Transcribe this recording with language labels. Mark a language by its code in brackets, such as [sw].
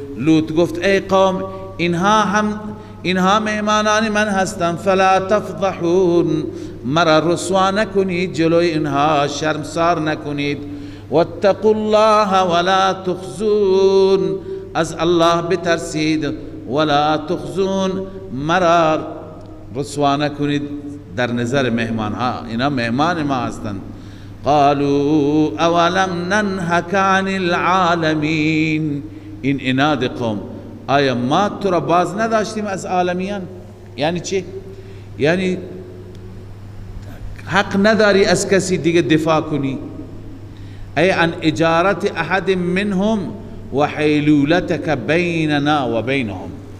[fa] لوط گفت ای قوم اینها مهمانان من هستند، [ar] فلا تفضحون، [fa] مرا رسوا نکنید، جلوی اینها شرمسار نکنید. [ar] واتقوا الله ولا تخزون، [fa] از الله بترسید، [ar] ولا تخزون، [fa] مرا رسوا نکنید در نظر مهمان ها، اینا مهمان ما هستند. [ar] قالوا اولم ننهك عن العالمین. [fa] این اناد قوم، آیا ما تو را باز نداشتیم از عالمیان؟ یعنی چی؟ یعنی حق نداری از کسی دیگه دفاع کنی. [ar] ای عن اجارت احد منهم و حیلولتک بیننا و بینهم.